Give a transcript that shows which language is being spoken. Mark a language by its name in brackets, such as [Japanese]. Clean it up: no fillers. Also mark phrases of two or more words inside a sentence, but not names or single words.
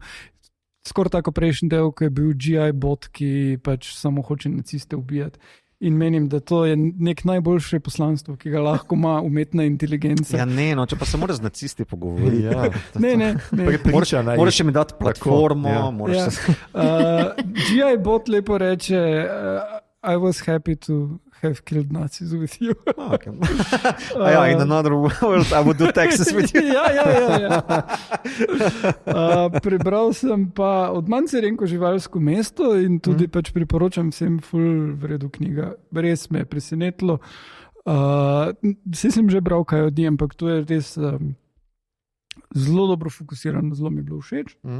[Slovenian] Skoraj tako prejšnji del, ko je bil G.I. bot, ki pač samo hoče naciste ubijati. In menim, da to je nek najboljše poslanstvo, ki ga lahko ima umetna inteligenca. Ja, ne, no, če pa se moraš z nacisti pogovoriti. Ja. Ne. Moraš mi dati platformo. Ja. G.I. bot lepo reče, [English] I was happy to have killed Nazis with you. Okay. In another world, I would do Texas with you. [Slovenian] Ja. Prebral sem pa od Mancerenko Živalsko mesto in tudi pač priporočam vsem ful vredu knjiga. Res me je presenetilo. Vse sem že bral kaj od njih, ampak to je res zelo dobro fokusirano, zelo mi je bilo všeč.